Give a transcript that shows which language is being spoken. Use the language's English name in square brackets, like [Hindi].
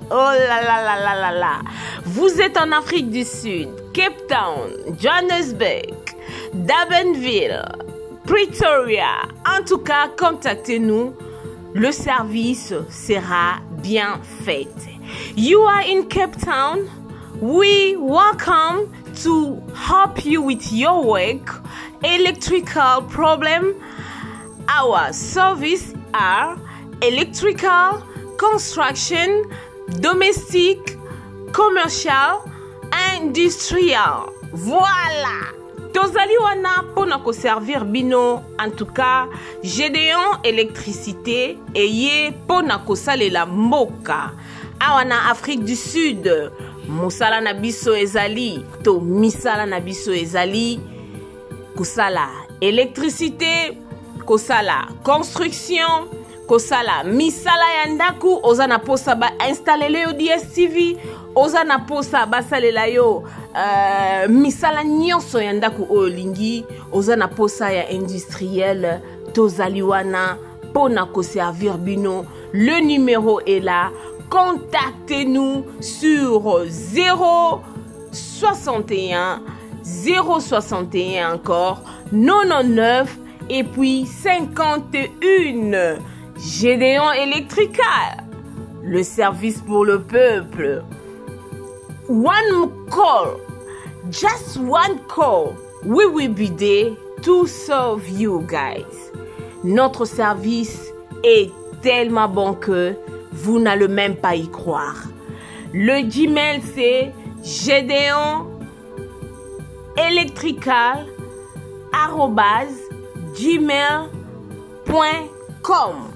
[French] Oh là là là là là là. Vous êtes en Afrique du Sud, Cape Town, Johannesburg, Durbanville, Pretoria. En tout cas, contactez-nous. Le service sera bien fait. [English] You are in Cape Town. We welcome to help you with your work, electrical problem. Our service are electrical, construction, domestic, commercial, industrial. [Lingala] Voilà. Tozali wana pona ko servir bino. [French] En tout cas, [Lingala] Gédéon électricité eye pona ko salela mboka. Awana Afrique du Sud. Musala na biso ezali to misala na biso ezali kosala électricité, kosala construction, kosala misala ya ndaku, oza na posa ba installer yo DSTV, oza na posa ba salela yo misala nyonso ya ndaku olingi, oza na posa ya industriel, tozali wana pona ko servir bino. [French] Le numéro est là. Contactez-nous sur 061 061 encore 99 et puis 51. Gédéon Electrical, le service pour le peuple. [English] One call, just one call. We will be there to serve you guys. [French] Notre service est tellement bon que vous n'allez même pas y croire. Le Gmail c'est gédéon-electrical@gmail.com.